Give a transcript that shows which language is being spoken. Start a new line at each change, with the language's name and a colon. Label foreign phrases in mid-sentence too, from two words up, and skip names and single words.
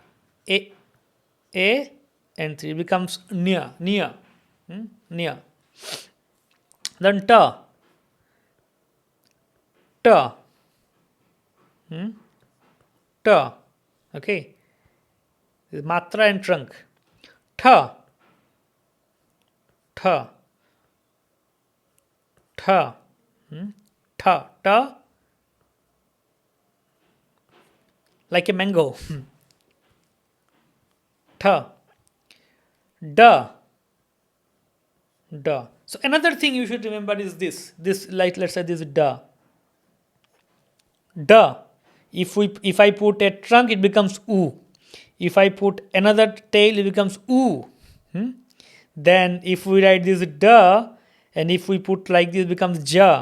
English: A and 3 becomes nya. Nya. Nya. Then ta. Ta. Ta. Okay. This is matra and trunk. Tha. Tha. Tha. Tha. Ta. Like a mango. Tha. Da. Da. So another thing you should remember is this. This, like let's say this da. Da. If I put a trunk, it becomes u. If I put another tail, it becomes u. Then if we write this da, and if we put like this, it becomes ja.